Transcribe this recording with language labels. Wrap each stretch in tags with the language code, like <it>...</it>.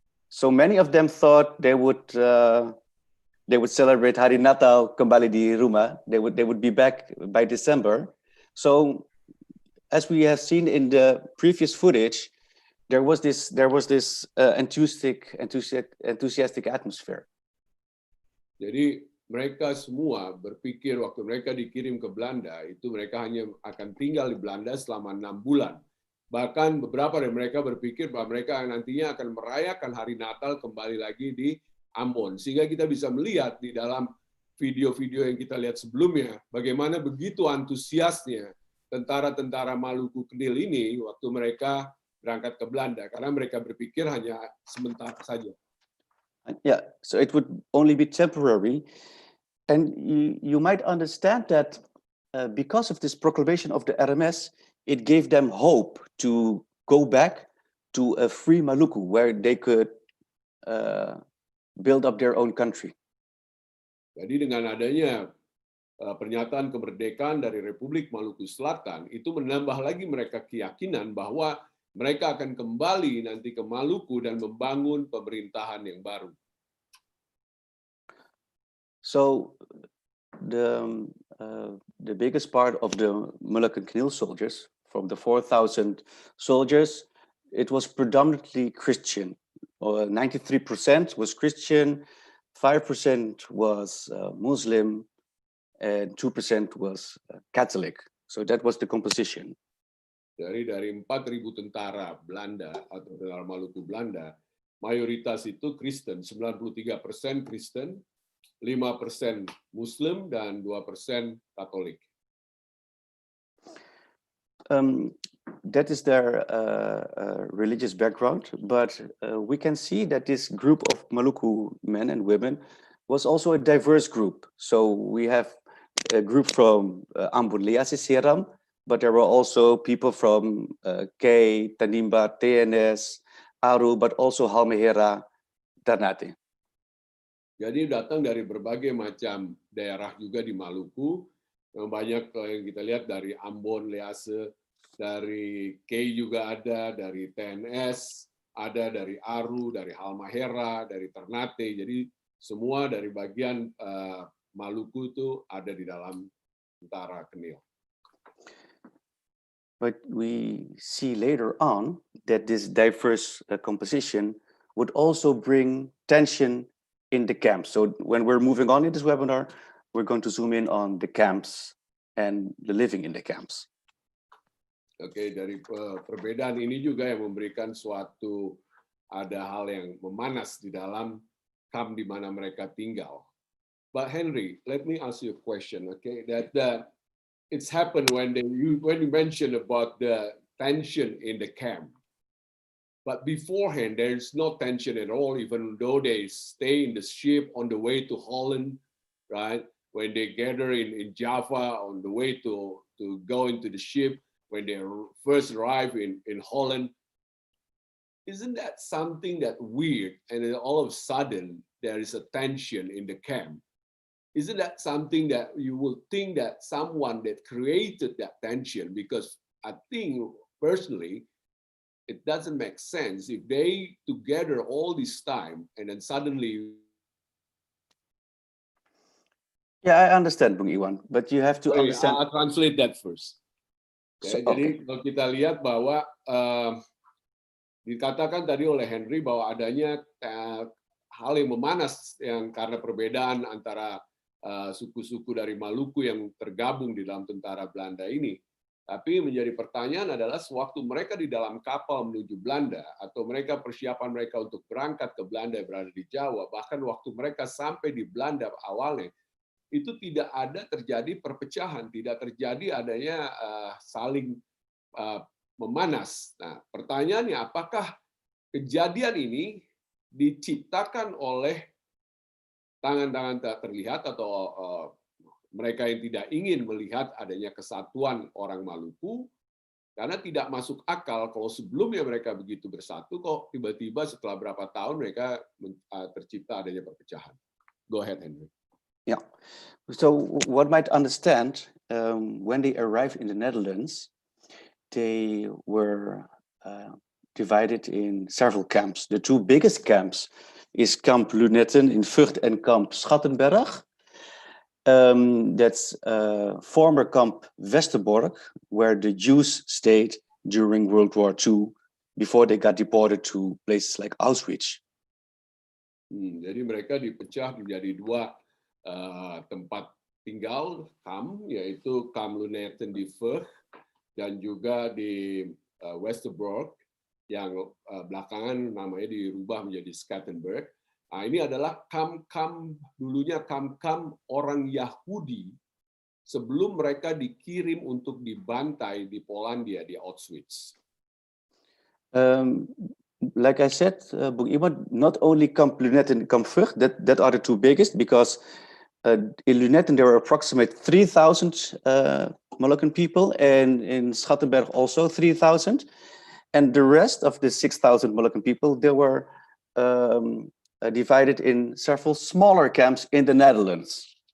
<en>So many of them thought they would celebrate</en> <id>Hari Natal kembali di rumah.</id> <en>They would be back by December. So as we have seen in the previous footage, there was this enthusiastic atmosphere.</en> <id>Jadi mereka semua berpikir waktu mereka dikirim ke Belanda itu mereka hanya akan tinggal di Belanda selama 6 bulan. Bahkan beberapa dari mereka berpikir bahwa mereka nantinya akan merayakan hari Natal kembali lagi di Ambon. Sehingga kita bisa melihat di dalam video-video yang kita lihat sebelumnya, bagaimana begitu antusiasnya tentara-tentara Maluku Kenil ini waktu mereka berangkat ke Belanda. Karena mereka berpikir hanya sementara saja.</id> <en>Yeah, so it would only be temporary. And you might understand that because of this proclamation of the RMS, it gave them hope to go back to a free Maluku where they could build up their own country.</en> <id>Jadi dengan adanya pernyataan kemerdekaan dari Republik Maluku Selatan, itu menambah lagi mereka keyakinan bahwa mereka akan kembali nanti ke Maluku dan membangun pemerintahan yang baru.</id> <en>So the biggest part of the Moluccan Kenil soldiers, from the 4,000 soldiers, it was predominantly Christian. 93% was Christian, 5% was Muslim, and 2% was Catholic. So that was the composition.</en> <id>Dari 4.000 tentara Belanda atau tentara Maluku Belanda, mayoritas itu Kristen, 93% Kristen, 5% Muslim dan 2% Katolik.</id> <en>That is their religious background, but we can see that this group of Maluku men and women was also a diverse group. So we have a group from Ambon Lease Seram, but there were also people from Kei, Tanimba, TNS, Aru, but also Halmahera, Ternate.</en> <id>Jadi datang dari berbagai macam daerah juga di Maluku. Yang banyak yang kita lihat dari Ambon, Lease, dari Kei juga ada, dari TNS, ada dari Aru, dari Halmahera, dari Ternate. Jadi semua dari bagian Maluku itu ada di dalam tentara Kenil.</id> <en>But we see later on that this diverse composition would also bring tension in the camps. So when we're moving on in this webinar, we're going to zoom in on the camps and the living in the camps.</en> <id>Oke, dari perbedaan ini juga yang memberikan suatu ada hal yang memanas di dalam kamp di mana mereka tinggal.</id> <en>But Henry, let me ask you a question, okay? That it's happened when you mentioned about the tension in the camp. But beforehand, there's no tension at all, even though they stay in the ship on the way to Holland, right? When they gather in Java on the way to go into the ship, when they first arrive in Holland, isn't that something that weird? And then all of a sudden, there is a tension in the camp. Isn't that something that you will think that someone that created that tension? Because I think personally, it doesn't make sense if they together all this time and then suddenly. Yeah, I understand, Bung Iwan, but you have to understand. I'll translate that first. So,</en> <id>Jadi kalau kita lihat bahwa dikatakan tadi oleh Henry bahwa adanya hal yang memanas yang karena perbedaan antara suku-suku dari Maluku yang tergabung di dalam tentara Belanda ini. Tapi menjadi pertanyaan adalah sewaktu mereka di dalam kapal menuju Belanda atau mereka persiapan mereka untuk berangkat ke Belanda yang berada di Jawa, bahkan waktu mereka sampai di Belanda awalnya, itu tidak ada terjadi perpecahan, tidak terjadi adanya saling memanas. Nah, pertanyaannya apakah kejadian ini diciptakan oleh tangan-tangan tak terlihat atau mereka yang tidak ingin melihat adanya kesatuan orang Maluku, karena tidak masuk akal kalau sebelumnya mereka begitu bersatu, kok tiba-tiba setelah berapa tahun mereka tercipta adanya perpecahan.</id> <en>Go ahead, Henry. Yeah, so one might understand when they arrived in the Netherlands, they were divided in several camps. The two biggest camps is Kamp Lunetten in Vught and Kamp Schattenberg. That's former Kamp Westerbork, where the Jews stayed during World War II before they got deported to places like Auschwitz.</en> <id>Jadi mereka dipecah menjadi dua tempat tinggal kamp, yaitu Kamp Lunetten di Vught dan juga di Westerbork yang belakangan namanya dirubah menjadi Schattenberg. Nah, ini adalah kamp-kamp, dulunya kamp-kamp orang Yahudi sebelum mereka dikirim untuk dibantai di Polandia, di Auschwitz.</id> <en>Like I said, Bung Iwan, not only Kamp Lunetten and Kamp Vught, that are the two biggest, because in Lunetten there were approximately 3,000 Moluccan people, and in Schattenberg also 3,000. And the rest of the 6,000 Moluccan people, they were divided in several smaller camps in the Netherlands.</en>